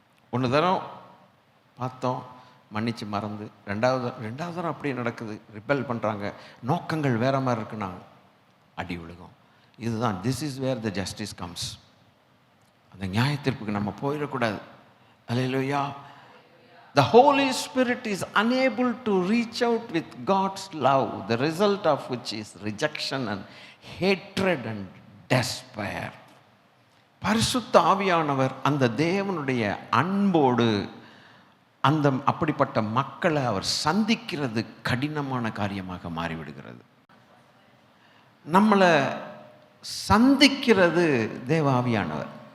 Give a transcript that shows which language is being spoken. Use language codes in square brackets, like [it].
[ta] ஒன்று தரம் பார்த்தோம், மன்னிச்சு மறந்து, ரெண்டாவது தரம் அப்படியே நடக்குது, ரிபெல் பண்ணுறாங்க, நோக்கங்கள் வேற மாதிரி இருக்குன்னா அடி விழுகும். இதுதான் [en] This is where the justice comes. [ta] அந்த நியாயத்தீர்ப்புக்கு நம்ம போயிடக்கூடாது. அல்லேலூயா. [en] The Holy Spirit is unable to reach out with God's love, the result of which is rejection and hatred and despair. [ta] பரிசுத்த ஆவியானவர் அந்த தேவனுடைய அன்போடு அந்த அப்படிப்பட்ட மக்களை அவர் சந்திக்கிறது கடினமான காரியமாக மாறிவிடுகிறது. நம்மளை சந்திக்கிறது தேவ ஆவியானவர்.